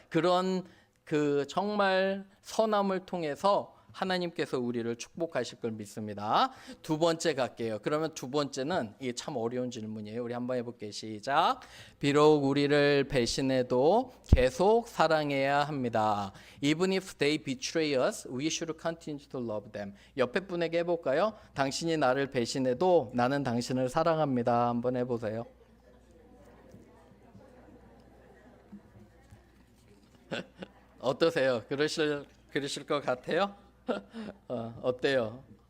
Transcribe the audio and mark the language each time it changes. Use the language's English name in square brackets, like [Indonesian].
[Korean] 그런 그 정말 선함을 통해서 하나님께서 우리를 축복하실 걸 믿습니다. 2번째 갈게요. 그러면 2번째는 이게 참 어려운 질문이에요. 우리 한번 해볼게요. 시작. 비록 우리를 배신해도 계속 사랑해야 합니다. [English] Even if they betray us, we should continue to love them. [Korean] 옆에 분에게 해볼까요? 당신이 나를 배신해도 나는 당신을 사랑합니다. 한번 해보세요. 어떠세요? 그러실 것 같아요? 어때요?